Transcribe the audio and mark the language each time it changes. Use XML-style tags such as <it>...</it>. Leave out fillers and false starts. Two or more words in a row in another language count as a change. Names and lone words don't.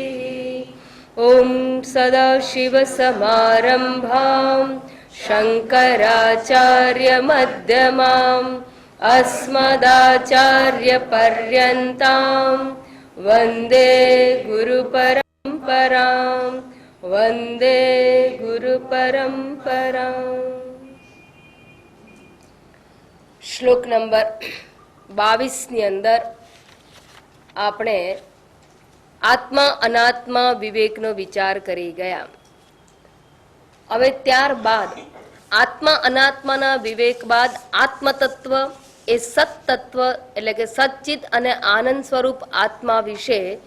<sa>ॐ सदाशिवसमारम्भां शङ्कराचार्यमध्यमाम् अस्मदाचार्यपर्यन्तां वन्दे गुरुपरम्परां वन्दे गुरुपरम्पराम्।</sa> <gu>શ્લોક નંબર 22ની અંદર આપણે આત્મા અનાત્મા વિવેકનો વિચાર કરી ગયા. હવે ત્યારબાદ આત્મા અનાત્માના વિવેક બાદ આત્મતત્વ એ સત્તત્વ એટલે કે સચ્ચિત અને આનંદ સ્વરૂપ આત્મા વિશે</gu>